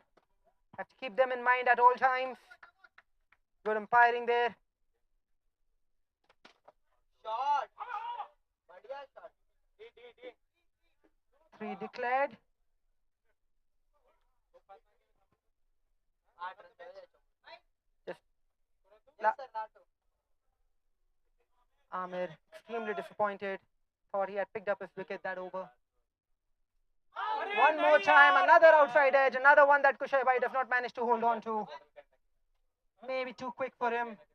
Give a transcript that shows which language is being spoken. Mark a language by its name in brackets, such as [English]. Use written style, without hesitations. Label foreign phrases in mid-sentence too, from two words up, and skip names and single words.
[English] Have to keep them in mind at all times. Good umpiring there. Shot. Badhiya shot. 3 declared. [Hindi] 8 run पे हो जाए [English] Just yes sir Nato Amir extremely disappointed. Thought he had picked up his wicket that over. One more time, another outside edge, another one that Kushaibhai does not manage to hold on to. Maybe too quick for him.